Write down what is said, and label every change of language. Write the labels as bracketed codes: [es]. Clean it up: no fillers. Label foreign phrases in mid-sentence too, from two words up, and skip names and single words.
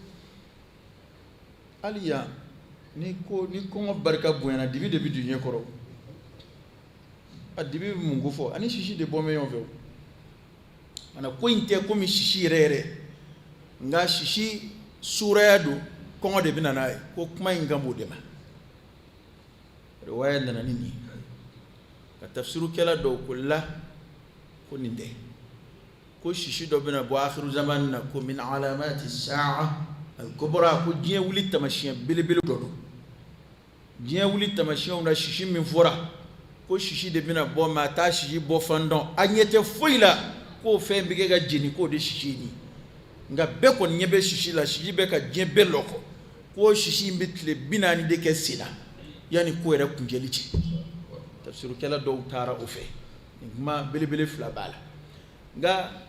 [bm] hali yan ni kɔngɔ barika bonyana dibi de bɛ don ɲɛ kɔrɔ a dibi bɛ mun ko fɔ ani sisi de bɔ mɛ ɲɔgɔn fɛ o mana ko in tɛ komi sisi yɛrɛ yɛrɛ nka sisi suuraya don kɔngɔ de bɛ na n'a ye ko kuma in kan b'o de ma riwaya nana ni nin ye ka tafsirukɛla dɔw ko la ko nin tɛ ko sisi dɔ bɛna bɔ [ar] آخر الزمان [bm] na ko min [ar] علامات الساعة الكبرى [bm] ko diɲɛ wuli tamasiyɛn belebele dɔ don diɲɛ wuli tamasiyɛnw na sisi min fɔra ko sisi de bɛna bɔ maa t'a sisi bɔ fan dɔn a ɲɛ tɛ foyi la k'o fɛn bɛ kɛ ka jeni k'o de sisi ye nin nka bɛɛ kɔni ɲɛ bɛ sisi la sisi bɛ ka diɲɛ bɛɛ lɔkɔ k'o sisi in bɛ tile 40 de kɛ sen na yanni ko yɛrɛ kuncɛli cɛ tafsirukɛla dɔw taara o fɛ nin kuma belebele fila b'a la nka